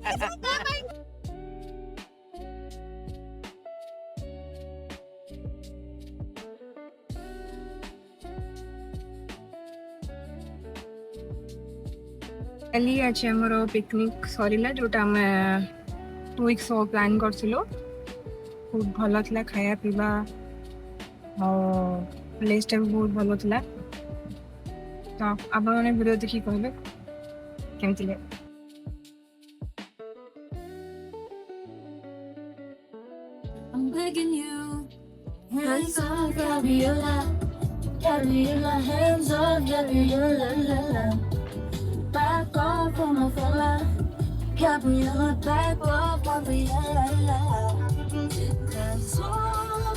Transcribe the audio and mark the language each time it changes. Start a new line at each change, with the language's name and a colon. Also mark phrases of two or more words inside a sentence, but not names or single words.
Odia: କାଲି ଅଛି ଆମର ପିକନିକ୍ ସରିଲା ଯୋଉଟା ଆମେ 2 weeks ହେବ ପ୍ଲାନ୍ କରିଥିଲୁ ବହୁତ ଭଲ ଥିଲା ଖାଇବା ପିଇବା ଆଉ ପ୍ଲେସ୍ଟା ବି ବହୁତ ଭଲ ଥିଲା ତ ଆପଣମାନେ ଭିଡ଼ିଓ ଦେଖିକି କହିବେ କେମିତି ଲାଗେ
English: I'm begging you, hands on Gabriella, Gabriella, hands on Gabriella, back off on my fella, Gabriella, back off on Gabriella, 'cause all